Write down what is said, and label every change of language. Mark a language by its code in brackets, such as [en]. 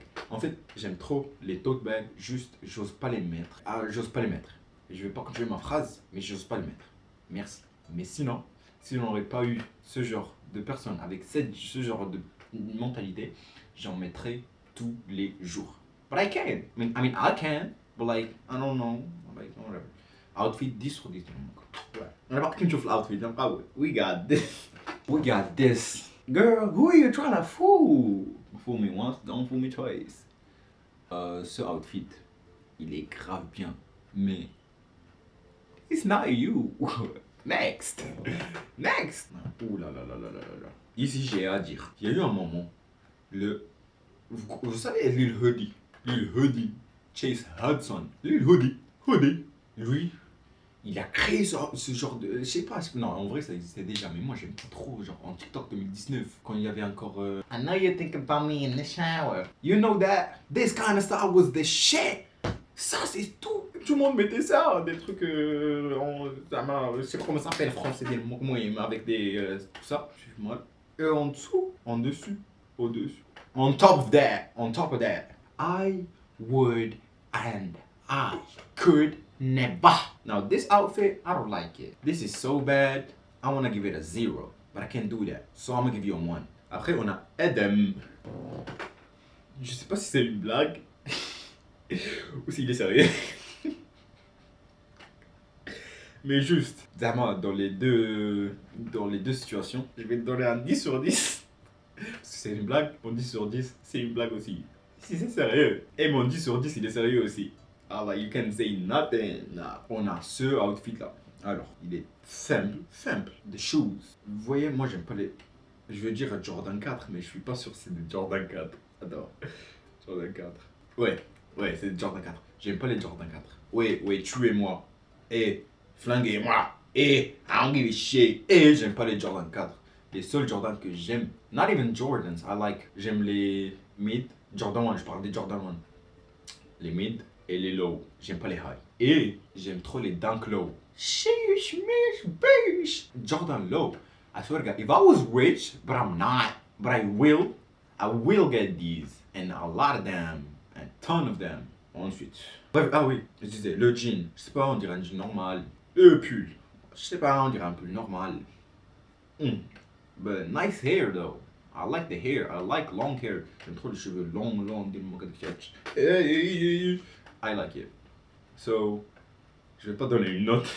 [fr] En fait, j'aime trop les tote bags, juste, j'ose pas les mettre. Je vais pas continuer ma phrase, mais j'ose pas les mettre. Merci. Mais sinon, si on n'aurait pas eu ce genre de personne avec ce genre de mentalité, j'en mettrais tous les jours. [en] But I can. I can, but like, I don't know. Like, whatever. [fr] Outfit 10 sur 10. Ouais. On n'a pas qu'une chose l'outfit. [en] We got this. Girl, who are you trying to fool? Fool me once, don't fool me twice. [fr] Ce outfit, il est grave bien. Mais, [en] it's not you. Next. [fr] Ouh là là. Ici, j'ai à dire. Il y a eu un moment, vous savez, Lil Lil Hoodie, Chase Hudson, Lil Hoodie, lui, il a créé ce genre de... Je sais pas, non, en vrai ça existait déjà, mais moi j'aime pas trop, genre en TikTok 2019, quand il y avait encore... [en] I know you think about me in the shower. You know that? This kind of style was the shit. [fr] Ça c'est tout. Tout le monde mettait ça, des trucs... je sais pas comment ça s'appelle, français, des mots, avec des... tout ça, moi. Et en dessous, en dessus, au-dessus. [en] On top of that, I would and I could never. Now this outfit, I don't like it. This is so bad. I wanna give it a 0, but I can't do that. So I'm gonna give you a 1. [fr] Après on a Adam. Je sais pas si c'est une blague ou s'il est sérieux. Mais juste, Zama, dans les deux situations, je vais te donner un 10 sur 10. Parce que c'est une blague, mon 10 sur 10, c'est une blague aussi. Si c'est sérieux, et mon 10 sur 10, il est sérieux aussi. Alors, [en] you can say nothing. [fr] Nah. On a ce outfit-là. Alors, il est simple. [en] The shoes. [fr] Vous voyez, moi, j'aime pas les... Je veux dire Jordan 4, mais je suis pas sûr que c'est des Jordan 4. Attends. Jordan 4. Ouais, c'est des Jordan 4. J'aime pas les Jordan 4. Ouais, tuez-moi. Et flinguez-moi. Et [en] I don't give a shit. [fr] Et j'aime pas les Jordan 4. Les seuls Jordan que j'aime, [en] not even Jordans, [fr] j'aime les mid, Jordan 1, je parle des Jordan 1. Les mid et les low, j'aime pas les high. Et j'aime trop les dunk low. Sheesh, mish, bish. [en] Jordan low, I swear to God, if I was rich, but I'm not, but I will get these. And a lot of them, a ton of them. [fr] Ensuite, bref, ah oui, je disais, le jean, je sais pas, on dirait un jean normal. Le pull, je sais pas, on dirait un pull normal. [en] But nice hair though. I like the hair. I like long hair. [fr] J'aime trop les cheveux longs. [en] I like it. So, [fr] je vais pas donner une note.